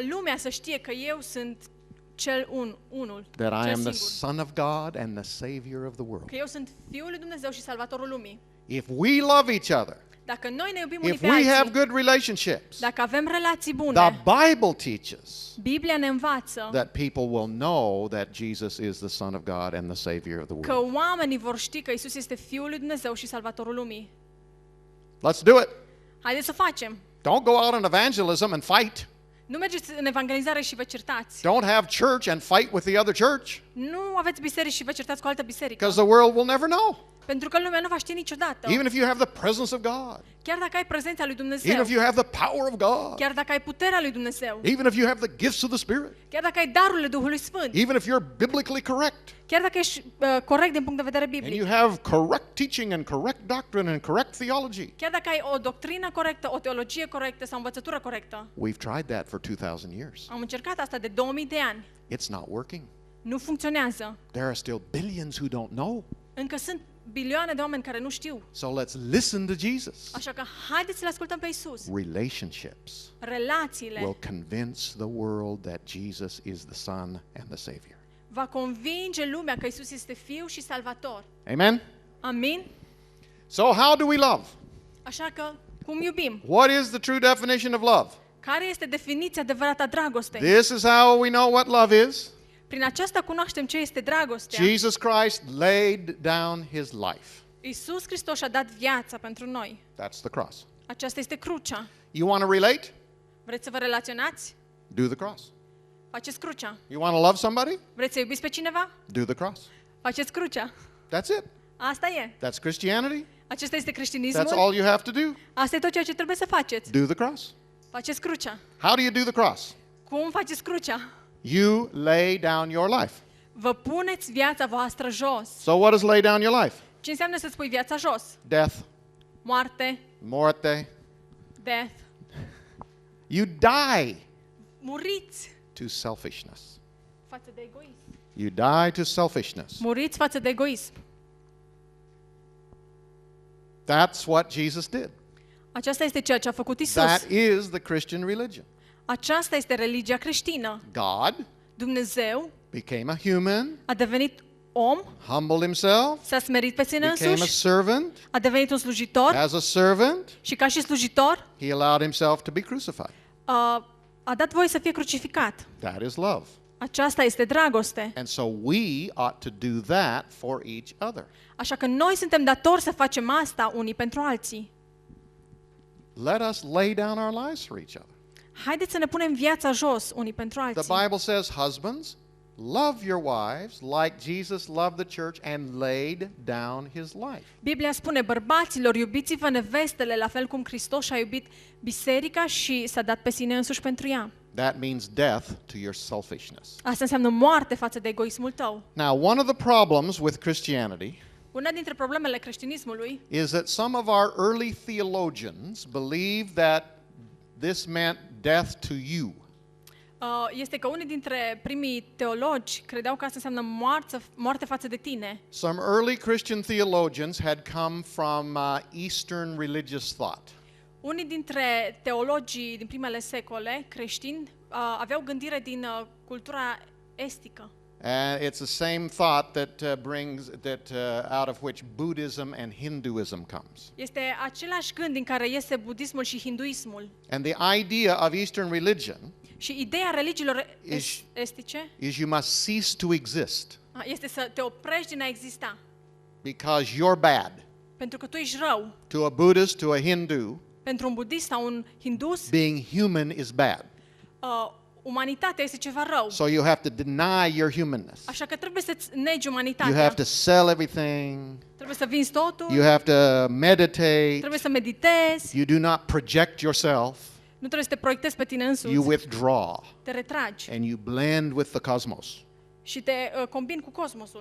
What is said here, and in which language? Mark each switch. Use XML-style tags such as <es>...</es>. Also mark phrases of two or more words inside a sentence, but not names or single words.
<ro>ca lumea să știe că eu sunt cel unul,</ro> <en>that I</en> <ro>cel</ro> <en>am the</en> <ro>singur.</ro> <en>Son of God and the Savior of the world.</en> <ro>Că eu sunt Fiul lui Dumnezeu și Salvatorul lumii.</ro> <en>If we love each other,</en> <ro>Dacă noi ne iubim unii</ro> <en>if</en> <ro>pe</ro> <en>we have</en> <ro>alții,</ro> <en>good relationships,</en> <ro>dacă avem relații</ro> <en>the</en> <ro>bune,</ro> <en>Bible teaches</en> <ro>Biblia ne învață</ro> <en>that people will know that Jesus is the Son of God and the Savior of the</en> <ro>că</ro> <en>world.</en> <ro>oamenii vor ști că Isus este Fiul lui Dumnezeu și Salvatorul lumii.</ro> <en>Let's do it.</en> <ro>Haideți să facem.</ro> <en>Don't go out on evangelism and fight.</en> <ro>Nu mergeți în evangelizare și vă certați.</ro> <en>Don't have church and fight with the other church,</en> <ro>Nu aveți biserici și vă certați cu altă biserică.</ro> <en>because the world will never know.</en> <ro>Pentru că lumea nu va ști niciodată.</ro> <en>Even if you have the presence of God,</en> <ro>Chiar dacă ai prezența lui</ro> <en>even</en> <ro>Dumnezeu,</ro> <en>if you have the power of God,</en> <ro>chiar dacă ai puterea lui Dumnezeu,</ro> <en>even if you have the gifts of the Spirit,</en> <ro>chiar dacă ai darurile Duhului Sfânt,</ro> <en>even if you're biblically correct,</en> <ro>chiar dacă ești corect din punct de vedere</ro> <en>and you</en> <ro>biblic,</ro> <en>have correct teaching and correct doctrine and correct theology.</en> <ro>chiar dacă ai o doctrină corectă, o teologie corectă sau o învățătură corectă.</ro> <en>We've tried that for 2000 years.</en> <ro>Am încercat asta de 2000 de ani.</ro> <en>It's not working.</en> <ro>Nu funcționează.</ro> <en>There are still billions who don't know.</en> <ro>Încă sunt bilioane de oameni care nu știu.</ro> <en>So let's listen to Jesus.</en> <ro>Așa că haideți să-L ascultăm pe Isus.</ro> <en>Relationships</en> <ro>Relațiile</ro> <en>will convince the world that Jesus is the Son and the Savior.</en> <ro>va convinge lumea că Isus este Fiul și Salvator.</ro> <en>Amen?</en> <ro>Amin?</ro> <en>So how do we love?</en> <ro>Așa că, cum iubim?</ro> <en>What is the true definition of love?</en> <ro>Care este definiția adevărată a dragostei?</ro> <en>This is how we know what love is.</en> <ro>Prin aceasta cunoaștem ce este dragostea.</ro> <en>Jesus Christ laid down his life.</en> <ro>Isus Hristos și-a dat viața pentru noi.</ro> <en>That's the cross.</en> <ro>Aceasta este crucea.</ro> <en>You want to relate?</en> <ro>Vreți să vă relaționați?</ro> <en>Do the cross.</en> <ro>Faceți crucea.</ro> <en>You want to love somebody?</en> <ro>Vreți să iubiți pe cineva?</ro> <en>Do the cross.</en> <ro>Faceți crucea.</ro> <en>That's it.</en> <ro>Asta e.</ro> <en>That's Christianity.</en> <ro>Acesta este</ro> <en>That's</en> <ro>creștinismul.</ro> <en>all you have to do.</en> <ro>Asta e tot ceea ce trebuie să faceți.</ro> <en>Do the cross.</en> <ro>Faceți crucea.</ro> <en>How do you do the cross?</en> <ro>Cum faceți crucea?</ro> <en>You lay down your life.</en> <ro>Vă puneți viața voastră jos.</ro> <en>So what does lay down your life?</en> <ro>Ce înseamnă să-ți pui viața jos?</ro> <en>Death,</en> <ro>Moarte, morte.</ro> <en>death. You die</en> <ro>Muriți</ro> <en>to selfishness.</en> <ro>față de egoism.</ro> <en>You die to selfishness.</en> <ro>Muriți față de egoism.</ro> <en>That's what Jesus did.</en> <ro>Aceasta este ceea ce a făcut Isus.</ro> <en>That is the Christian religion.</en> <ro>Aceasta este religia creștină.</ro> <en>God</en> <ro>Dumnezeu</ro> <en>became a human,</en> <ro>a devenit om,</ro> <en>humbled himself,</en> <ro>s-a smerit pe sine</ro> <en>became a</en> <ro>însuși,</ro> <en>servant.</en> <ro>a devenit un slujitor</ro> <en>As a servant,</en> <ro>și ca și slujitor</ro> <en>he allowed himself to be crucified.</en> <ro>a dat voie să fie crucificat.</ro> <en>That is love.</en> <ro>Aceasta este dragoste.</ro> <en>And so we ought to do that for each other.</en> <ro>Așa că noi suntem datori să facem asta unii pentru alții.</ro> <en>Let us lay down our lives for each other.</en> <ro>Haideți să ne punem viața jos unii pentru</ro> <en>The</en> <ro>alții.</ro> <en>Bible says, husbands, love your wives like Jesus loved the church and laid down his life.</en> <ro>Biblia spune, bărbaților, iubiți-vă nevestele la fel cum Hristos a iubit biserica și s-a dat pe sine însuși pentru ea.</ro> <en>That means death to your selfishness.</en> <ro>Asta înseamnă moarte față de egoismul tău.</ro> <en>Now, one of the problems with Christianity</en> <ro>Una dintre problemele creștinismului</ro> <en>is that some of our early theologians believed that this meant death to you.</en> <ro>este că unii dintre primii teologi credeau că asta înseamnă moarte față de tine.</ro> <en>Some early Christian theologians had come from Eastern religious thought.</en> <ro>Unii dintre teologii din primele secole creștini aveau gândire din cultura estică.</ro> <en>And it's the same thought that out of which Buddhism and Hinduism comes.</en> <ro>Este același gând din care iese budismul și hinduismul.</ro> <en>And the idea of Eastern religion</en> <ro>Și ideea religiilor estice</ro> <en>is you must cease to exist</en> <ro>este să te oprești din a exista.</ro> <en>because you're bad.</en> <ro>Pentru că tu ești rău.</ro> <en>To a Buddhist, to a Hindu,</en> <ro>Pentru un budist sau un hindus,</ro> <en>being human is bad.</en> <ro>umanitatea este ceva rău.</ro> <en>So you have to deny your humanness.</en> <ro>Așa că trebuie să-ți negi</ro> <en>You</en> <ro>umanitatea.</ro> <en>have to sell everything.</en> <ro>Trebuie să vinzi totul.</ro> <en>You have to meditate.</en> <ro>Trebuie să meditezi.</ro> <en>You do not project yourself.</en> <ro>Nu trebuie să te proiectezi pe tine însuți.</ro> <en>You withdraw</en> <ro>Te retragi</ro> <en>and you blend with the cosmos.</en> <ro>și te combini cu cosmosul.</ro>